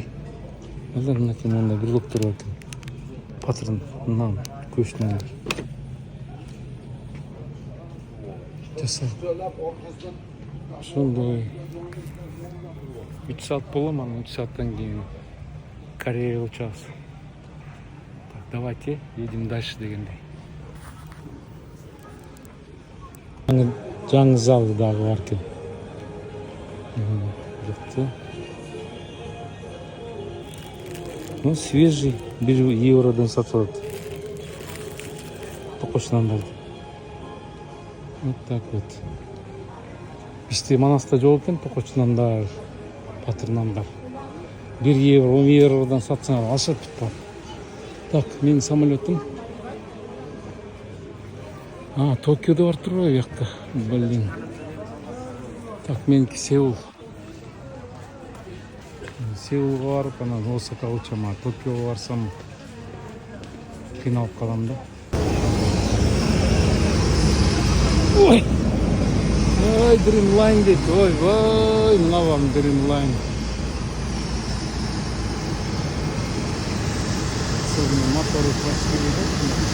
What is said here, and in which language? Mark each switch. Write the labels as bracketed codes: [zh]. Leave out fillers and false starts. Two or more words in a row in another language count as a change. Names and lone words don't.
[ky] Балдар, мынакей мындай брелоктор бар экен. Патроннан, көчтөн. Жасап. Ошондой 3 саат болом, анан 3 сааттан кийин Кореяга учабыз. [ru] Так, давайте едем дальше [ky] дегендей. жаңы залы дагы бар экен. Жакты. [ru] Ну, свежий, [ky] 1 евродан сатып алат. Токоч нандарды. [ru] Вот так вот. [ky] Бизде Манаста жок экен токоч нандар, батыр нандар. 1 евро, 10 евродан сатсаңар алышат бар. Так, менин самолетим. Токиодо бар турбайбы бияқта? Блин. Так, меники Сеул. Сеулга барып, анан Осакага учам, Токиого барсам кыйналып калам да. Ой! Ой, Dreamline дейт. Ой, мына вам Dreamline. [ru] Особенно моторы пластиковые, да?